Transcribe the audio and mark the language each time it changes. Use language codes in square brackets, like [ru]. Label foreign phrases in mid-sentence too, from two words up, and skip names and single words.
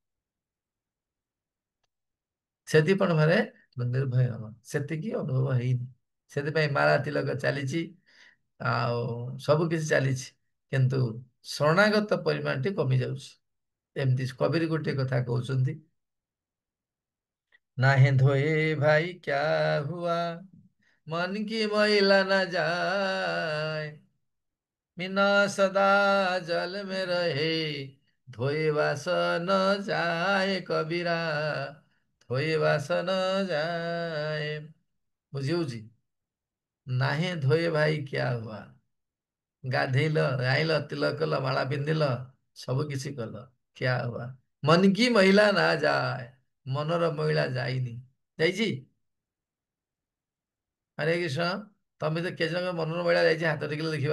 [or] ସେତିକି ପରିମାଣରେ ନିର୍ଭୟ ହବ। ସେତିକି ଅନୁଭବ ହେଇନି। ସେଥିପାଇଁ ମାଳା ତିଲକ ଚାଲିଛି, ଆଉ ସବୁ କିଛି ଚାଲିଛି, କିନ୍ତୁ ଶରଣାଗତ ପରିମାଣଟି କମି ଯାଉଛି। ଏମିତି କବିର ଗୋଟିଏ କଥା କହୁଛନ୍ତି, [hi] नाहे धोए भाई क्या हुआ, मन की मैला न जाए, मीना सदा जल में रहे, धोए वास न जाए कबीरा, धोए वास न जाए। [or] ବୁଝିହଉଛି, [hi] नाहे धोए भाई क्या हुआ, [or] ଗାଧେଇଲ, ଗାଇଲ, ତିଲକ କଲ, ମାଳା ପିନ୍ଧିଲ, ସବୁ କିଛି କଲ, [hi] क्या हुआ, मन कि मैला ना जाए, [or] ମନର ମଇଳା ଯାଇନି, ଯାଇଛି? ହରେ କୃଷ୍ଣ, ତମେ ତ କେତେ ଜଣଙ୍କ ମନର ମଇଳା ଯାଇଛି, ହାତ ଟେକିଲେ ଦେଖିବା।